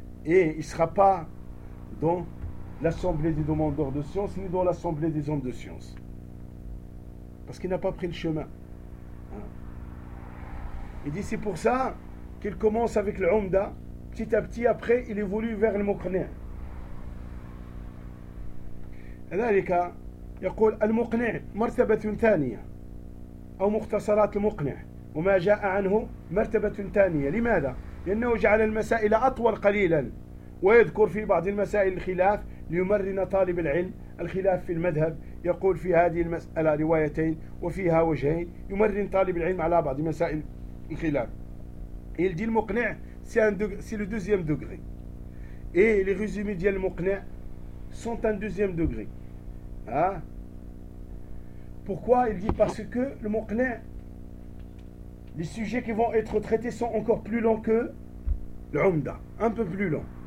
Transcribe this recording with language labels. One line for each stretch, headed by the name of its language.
French: Et il ne sera pas dans l'assemblée des demandeurs de science, ni dans l'assemblée des hommes de science. Parce qu'il n'a pas pris le chemin. Hein? Il dit, c'est pour ça qu'il commence avec l'umda. Petit à petit, après, il évolue vers le muqni'.
Arabic: لذلك يقول المقنع مرتبة ثانية أو مختصرات المقنع وما جاء عنه مرتبة ثانية. لماذا؟ لأنه جعل المسائل أطول قليلا ويذكر في بعض المسائل الخلاف ليمرن طالب العلم الخلاف في المذهب. يقول في هذه المسألة روايتين وفيها وجهين، يمرن طالب العلم على بعض مسائل الخلاف.
French: Il dit le مقنع c'est le deuxième degré et les résumés ديال المقنع sont un deuxième degré. Hein? Pourquoi? Il dit parce que le muqni', les sujets qui vont être traités sont encore plus longs que l'umda, un peu plus long.